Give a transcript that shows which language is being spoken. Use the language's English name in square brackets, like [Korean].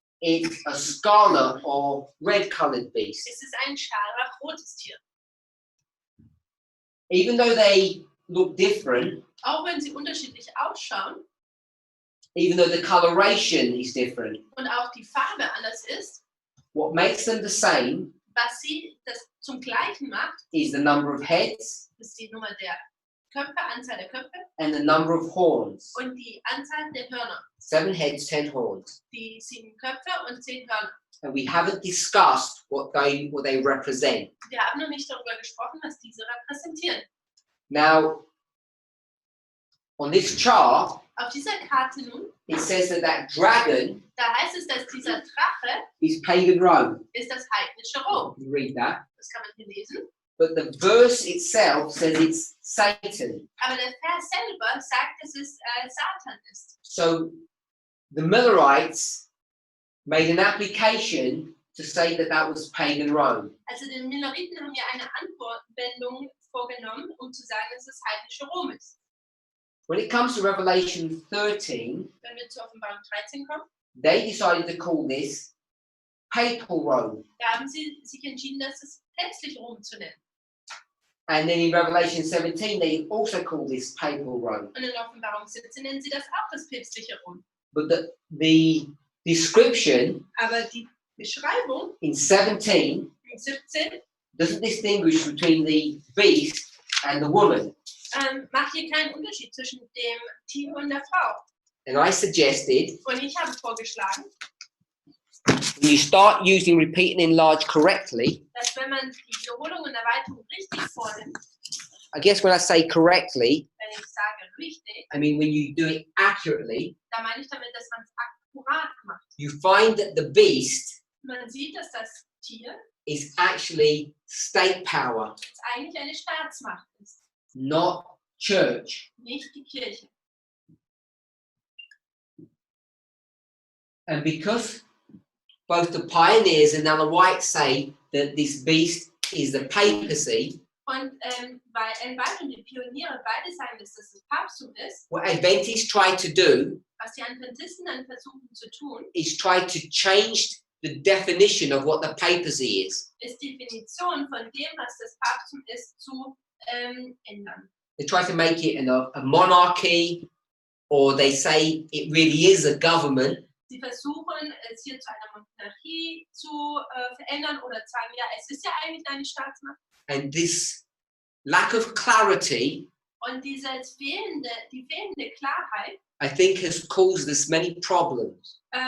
[English] it's a scarlet or red-colored beast. [German] ist es ein scharlachrotes Tier. [English] Even though they look different, [German] Auch wenn sie unterschiedlich ausschauen [English] even though the coloration is different, [German] und auch die Farbe anders ist, [English] what makes them the same [German] was sie das zum Gleichen macht, [English] is the number of heads [German] ist die Nummer der Köpfe, Anzahl der Köpfe [English] and the number of horns. [German] und die Anzahl der Hörner. [English] 7 heads, 10 horns. [German] Die 7 Köpfe und 10 Hörner. [English] And we haven't discussed what they represent. [German] Wir haben noch nicht darüber gesprochen, was diese repräsentieren. [English] Now, on this chart, [German] Auf dieser Karte nun, [English] it says that dragon [German] da heißt es, dass dieser Drache [English] is pagan Rome. [German] ist das heidnische Rom. [English] You read that. [German] Das kann man hier lesen. [English] But the verse itself says it's Satan. [German] Aber der Vers selber sagt, dass es Satan ist. [English] So the Millerites made an application to say that was pagan Rome. [German] Also die Milleriten haben ja eine Anwendung vorgenommen, um zu sagen, dass es heidnische Rom ist. [English] When it comes to Revelation 13, [German] Wenn wir zur Offenbarung 13 kommen, [English] they decided to call this papal Rome. [German] da haben sie sich entschieden, dass es päpstliche Rom zu nennen. [English] And then in Revelation 17, they also call this papal Rome. [German] Und in Offenbarung 17 nennen sie das auch das päpstliche Rom. [English] But the description [German] Aber die Beschreibung [English] in 17 [German] in 17 [English] doesn't distinguish between the beast and the woman. [German] macht hier keinen Unterschied zwischen dem Tier und der Frau. [English] And I suggested [German] Und ich habe vorgeschlagen, [English] when you start using repeat and enlarge correctly, [German] dass wenn man die Wiederholung und Erweiterung richtig vornimmt, [English] I guess when I say correctly, [German] wenn ich sage richtig, [English] I mean when you do it accurately, [German] da meine ich damit, dass man es akkurat macht. [English] you find that the beast [German] Man sieht, dass das Tier [English] is actually state power, [German] jetzt eigentlich eine Staatsmacht ist, [English] not church. [German] nicht die Kirche. [English] And because both the pioneers and Ellen White say that this beast is the papacy, [German] Und weil Ellen White und die Pioniere beide sagen, dass das das Papsttum ist, [English] what Adventists try to do [German] was die Adventisten dann versuchen zu tun, [English] is try to change the definition of what the papacy is. [German] ist die Definition von dem, was das Papsttum ist, zu ändern. [English] They try to make it a monarchy, or they say it really is a government. [German] Sie versuchen, es hier zu einer Monarchie zu verändern oder sagen, ja, es ist ja eigentlich eine Staatsmacht. [English] And this lack of clarity, [German] Und die fehlende Klarheit, [English] I think, has caused us many problems.